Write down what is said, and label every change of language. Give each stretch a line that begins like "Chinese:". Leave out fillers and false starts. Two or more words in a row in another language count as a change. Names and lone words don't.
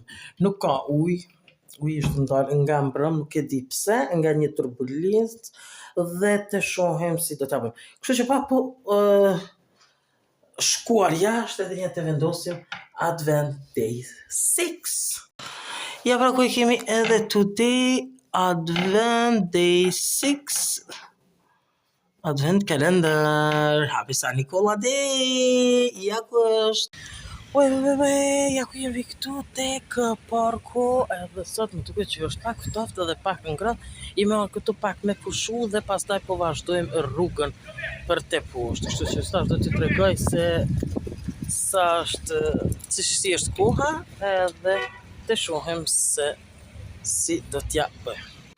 Albanian: Nuk ka ujë është ndalë nga mbrëm, nuk e di pse, nga një turbulencë dhe të shohim si do ta bëjmë. Kështu që pa po shkuar jashtë edhe një të vendosim Advent Day 6. Ja pra ku kemi edhe today Advent Day 6.
English: Advent calendar. Happy San Nicola Day.
Albanian: Ja ku është. Ja ku jemi këtu tek parku edhe sot më duket që është pak ftoftë dhe pak ngrohtë. I marr këtu pak me pushu dhe pastaj po vazhdojmë rrugën për te poshtë. Kështu që tash do t'ju tregoj se sa është si është koha edhe të shohim se si do t'ja bëjmë.